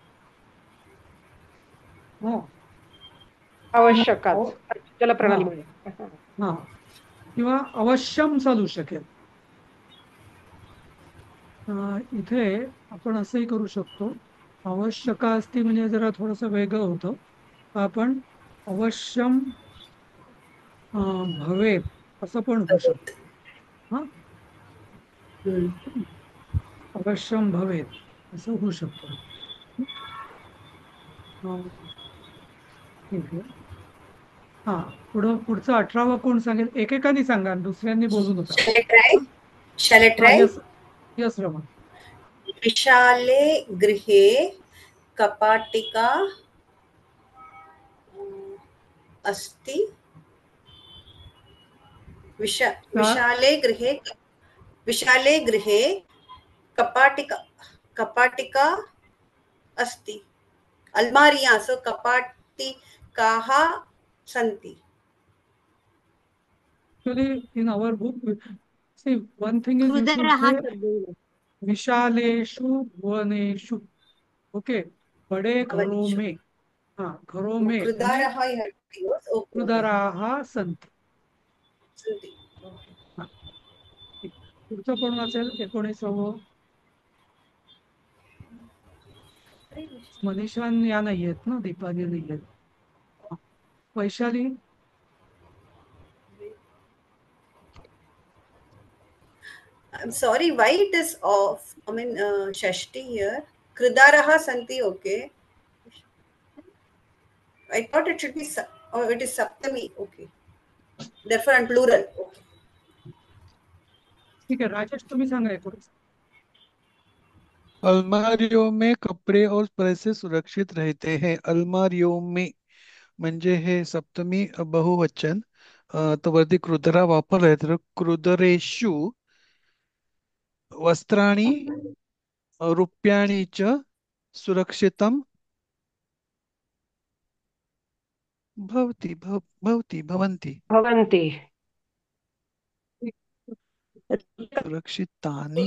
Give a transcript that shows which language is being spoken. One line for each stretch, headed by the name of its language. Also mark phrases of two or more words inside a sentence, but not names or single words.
Marathi: हा किंवा आवश्यकाच हा जलप्रणालीमुळे. हा किंवा अवश्यम चालू शकेल. इथे आपण असंही करू शकतो. आवश्यका असती म्हणजे जरा थोडंसं वेगळं होतं. आपण
Sanskrit: अवश्यम भवेत
Marathi: असं पण होऊ शकतं. हा
Sanskrit: अवश्यम भवेत
Marathi: असं होऊ शकतं. ठीक आहे. हा पुढचं 18वं कोण सांगेल? एकेकाने सांगा, दुसऱ्यांनी बोलू नका.
English: Shall I try? Shall I
Marathi: हा
English: try? yes yes Rama.
Sanskrit: विशाले गृहे कपाटिका अस्ति. विशाले गृहे कपाटिका कपाटिका अस्ति. अलमारियां, सो कपाटिकाः सन्ति.
English: Actually, in our book, see, one thing is you should हृदय say
Sanskrit: विशालेषु भुवनेषु.
Hindi: ओके, बड़े घरों
Sanskrit: भवनेषु.
Hindi: में. हाँ, घरों में यानी
English: कृदारः you have to use. Okay, okay.
Sanskrit: उदराः सन्ति. सन्ति.
English: Okay.
Marathi: हा, ठीक. पुढचं कोण वाचेल? 19वं. मनीषान या नाही आहेत ना, दीपाली नाही आहेत. वैशाली.
English: I'm sorry, why it is off? I mean, Shashti here.
Sanskrit: कृदराः सन्ति,
English: okay. I thought it should be, oh, it is Saptami, okay. Therefore, on plural, okay.
Marathi: ठीक आहे, राजेश तुम्ही सांगा 19.
Hindi: अलमारियों में कपड़े और पैसे सुरक्षित रहते हैं. अलमारियों में
Marathi: म्हणजे हे सप्तमी बहुवचन. तर वरती कृदरा वापरलाय, तर
Sanskrit: कृदरेषु वस्त्राणि रूप्याणि च सुरक्षितं भवन्ति. भवन्ति सुरक्षितानि.